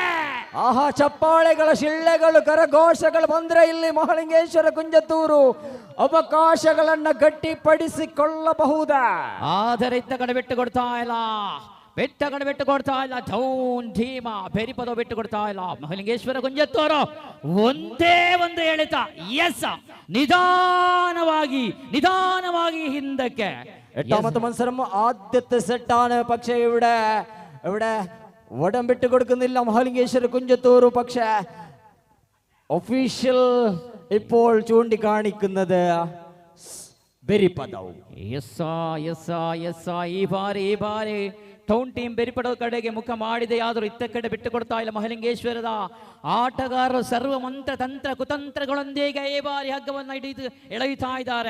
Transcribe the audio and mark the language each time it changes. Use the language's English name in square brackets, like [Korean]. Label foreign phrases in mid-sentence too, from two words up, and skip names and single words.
[Kannada] ಆಹಾ, ಚಪ್ಪಾಳೆಗಳ ಶಿಳ್ಳೆಗಳು ಕರಘೋಷಗಳು ಬಂದ್ರೆ ಇಲ್ಲಿ ಮಹಲಿಂಗೇಶ್ವರ ಕುಂಜತೂರು ಅವಕಾಶಗಳನ್ನ ಗಟ್ಟಿಪಡಿಸಿಕೊಳ್ಳಬಹುದಾ? ಆದರೆ ಇತ್ತ ಕಡೆ ಬಿಟ್ಟು ಕೊಡ್ತಾ ಇಲ್ಲ, ಬೆಟ್ಟ ಕಡೆ ಬಿಟ್ಟು ಕೊಡ್ತಾ ಇಲ್ಲ. ಟೌನ್ ಧೀಮ ಬೇರಿಪದ ಬಿಟ್ಟು ಕೊಡ್ತಾ ಇಲ್ಲ. ಮಹಲಿಂಗೇಶ್ವರ ಕುಂಜತೂರು ಒಂದೇ ಒಂದು ಎಳೆತ. ಎಸ್ ನಿಧಾನವಾಗಿ നിദാനമായി ಹಿಂದಕ್ಕೆ. [Malayalam] എട്ടാമത്തെ മത്സരം ആദ്യത്തെ സെറ്റാണ്. പക്ഷേ ഇവിടെ വടം വിട്ടു കൊടുക്കുന്നില്ല മഹലിംഗേശ്വര കുഞ്ചത്തൂർ. പക്ഷേ ഒഫീഷ്യൽ ഇപ്പോൾ ചൂണ്ടിക്കാണിക്കുന്നത് ಬೆರಿಪದವು. [Kannada] ಈ ಬಾರಿ ಟೌನ್ ಟೀಮ್ ಬೆರಿಪದ ಕಡೆಗೆ ಮುಖ ಮಾಡಿದೆ. ಆದರೂ ಇತ್ತ ಕಡೆ ಬಿಟ್ಟು ಕೊಡ್ತಾ ಇಲ್ಲ ಮಹಲಿಂಗೇಶ್ವರದ ಆಟಗಾರರು. ಸರ್ವ ಮಂತ್ರ ತಂತ್ರ ಕುತಂತ್ರಗಳೊಂದಿಗೆ ಈ ಬಾರಿ ಹಗ್ಗವನ್ನು ಹಿಡಿದು ಎಳೆಯುತ್ತಾ ಇದ್ದಾರೆ.